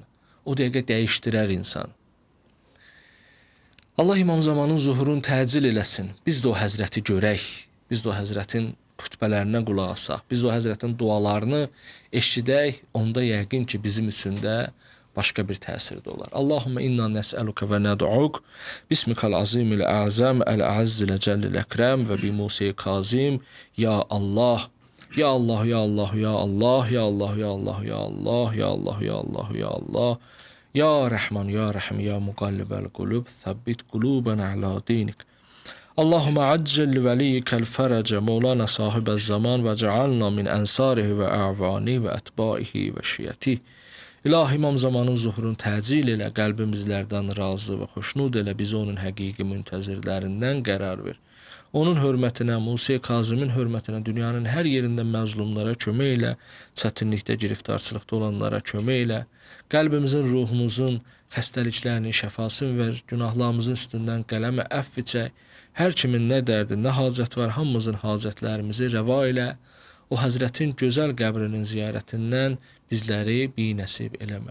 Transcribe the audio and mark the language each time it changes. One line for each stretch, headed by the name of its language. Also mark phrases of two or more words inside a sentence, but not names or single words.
Azerbaijani: O dəqiqə dəyişdirər insan. Allah İmam Zamanın zuhurunu təcil eləsin. Biz də o həzrəti görək. Biz də o həzrətin xütbələrinə qulaq asaq. Biz də o həzrətin dualarını eşidək. Onda yəqin ki, bizim üçün də başqa bir təsir də olar.
Arabic: اللهم إنا نسألك وندعوك باسمك العظيم الأعظم الأعز الأجل الأكرم وبموسى الكاظم. يا الله، يا الله، يا الله، يا الله، يا الله، يا الله، يا الله، يا الله، يا الله، يا الله. يا رحمن، يا رحيم، يا مقلب القلوب، ثبت قلوبنا على دينك. اللهم عجل لوليك الفرج مولانا صاحب الزمان واجعلنا من أنصاره وأعوانه وأتباعه وشيعته.
Azerbaijani: İlahi İmam Zamanın zuhurunu təcil elə, qəlbimizlərdən razı və xoşnud elə, bizi onun həqiqi müntəzirlərindən qərar ver. Onun hörmətinə, Musa Kazımın hörmətinə, dünyanın hər yerində məzlumlara kömək elə, çətinlikdə, giriftarçılıqda olanlara kömək elə, qəlbimizin, ruhumuzun xəstəliklərini şəfasını ver, günahlarımızın üstündən qələmə əfv çək, hər kimin nə dərdi, nə hacət var, hamımızın hacətlərimizi rəva elə, o Həzrətin gözəl qəbrinin ziyarətindən bizləri binəsib eləmə.